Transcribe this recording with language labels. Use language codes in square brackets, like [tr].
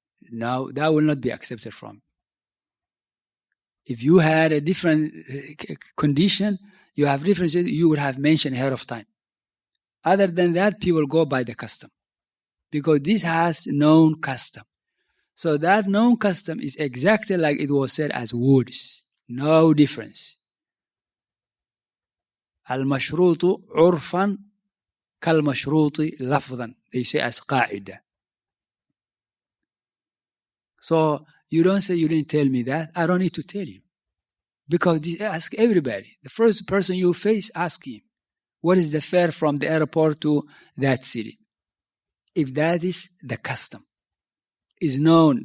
[en] Now, that will not be accepted from. If you had a different condition, you have references, you would have mentioned ahead of time. Other than that, people go by the custom because this has known custom. So that known custom is exactly like it was said as words. No difference. [ar] المشروط عرفا كالمشروط لفظا. [en] They say as قاعدة. So you don't say you didn't tell me that. I don't need to tell you. Because ask everybody. The first person you face, ask him. What is the fare from the airport to that city? If that is the custom. Is known.